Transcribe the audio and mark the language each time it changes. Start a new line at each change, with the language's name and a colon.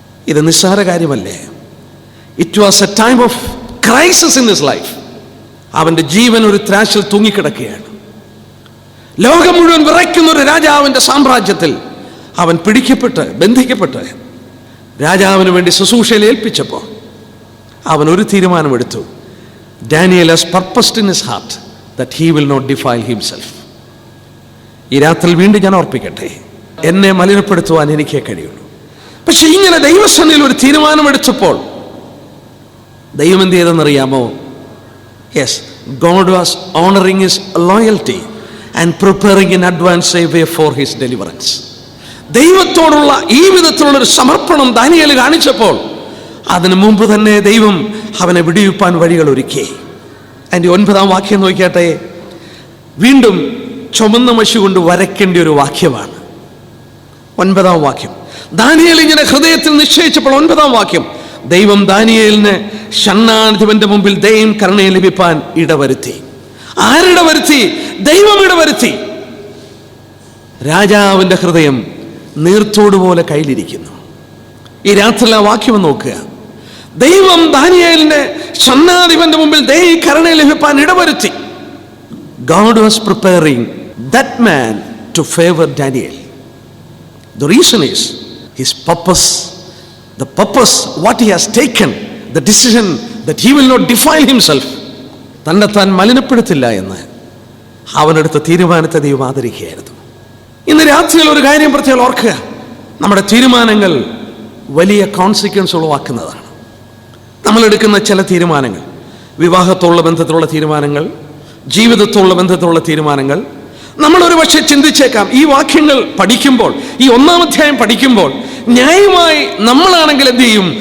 Malayalam: ഇത് നിസ്സാര കാര്യമല്ലേ?
English: It was a time of crisis in his life.
Malayalam: അവന്റെ ജീവൻ ഒരു ത്രാശിൽ തൂങ്ങിക്കിടക്കുകയാണ്. ലോകം മുഴുവൻ വിറയ്ക്കുന്ന ഒരു രാജാവിന്റെ സാമ്രാജ്യത്തിൽ അവൻ പിടിക്കപ്പെട്ട് ബന്ധിക്കപ്പെട്ട് രാജാവിന് വേണ്ടി ശുശ്രൂഷയിൽ ഏൽപ്പിച്ചപ്പോൾ അവൻ ഒരു തീരുമാനമെടുത്തു.
English: Daniel has purposed in his heart that he will not defile himself.
Malayalam: ഈ രാത്രി വീണ്ടും ഞാൻ ഓർപ്പിക്കട്ടെ, എന്നെ മലിനപ്പെടുത്തുവാൻ എനിക്കേ കഴിയുള്ളൂ. പക്ഷെ ഇങ്ങനെ ദൈവസന്നിധിയിൽ ഒരു തീരുമാനമെടുത്തപ്പോൾ ദൈവം എന്ത് ചെയ്തെന്നറിയാമോ?
English: Yes, God was honoring his loyalty and preparing in advance a way for his deliverance.
Malayalam: ദൈവത്തോടുള്ള ഈ വിധത്തിലുള്ള ഒരു സമർപ്പണം ദാനിയേൽ കാണിച്ചപ്പോൾ അതിനു മുമ്പ് തന്നെ ദൈവം അവനെ വിടിവിപ്പാൻ വഴികൾ ഒരുക്കി. അതിൻ്റെ 9-ാം വാക്യം നോക്കിയാട്ടെ. വീണ്ടും ചുമന്ന മഷി കൊണ്ട് വരയ്ക്കേണ്ട ഒരു വാക്യമാണ് 9-ാം വാക്യം. ദാനിയേൽ ഇങ്ങനെ ഹൃദയത്തിൽ നിശ്ചയിച്ചപ്പോൾ 9-ാം വാക്യം, ദൈവം ദാനിയേലിന് ഷണ്ഡാധിപന്റെ മുമ്പിൽ ദയയും കരുണയും ലഭിപ്പാൻ ഇടവരുത്തി. ആരിടവരുത്തി? ദൈവം ഇടവരുത്തി. രാജാവിന്റെ ഹൃദയം നീർത്തോടുപോലെ കയ്യിലിരിക്കുന്നു. ഈ രാത്രി ആ വാക്യം നോക്കുക. ദൈവം ദാനിയേലിന്റെ ഷണ്ഡാധിപന്റെ മുമ്പിൽ ദയയും കരുണയും ലഭിപ്പാൻ ഇടവരുത്തി.
English: God was preparing that man to favor Daniel. The reason is his purpose, the purpose what he has taken, the decision that he will not defile himself.
Malayalam: തന്നെത്താൻ മലിനപ്പെടുത്തില്ല എന്ന് അവനെടുത്ത തീരുമാനത്തെ ദൈവം ആദരിക്കുകയായിരുന്നു. ഇന്ന് രാത്രിയിൽ ഒരു കാര്യം പ്രത്യേകം ഓർക്കുക, നമ്മുടെ തീരുമാനങ്ങൾ വലിയ കോൺസിക്വൻസ് ഉളവാക്കുന്നതാണ്. നമ്മളെടുക്കുന്ന ചില തീരുമാനങ്ങൾ, വിവാഹത്തോടുള്ള ബന്ധത്തിലുള്ള തീരുമാനങ്ങൾ, ജീവിതത്തോടുള്ള ബന്ധത്തിലുള്ള തീരുമാനങ്ങൾ, നമ്മളൊരു പക്ഷേ ചിന്തിച്ചേക്കാം, ഈ വാക്യങ്ങൾ പഠിക്കുമ്പോൾ, ഈ 1-ാം അധ്യായം പഠിക്കുമ്പോൾ ന്യായമായി നമ്മളാണെങ്കിൽ എന്ത് ചെയ്യും?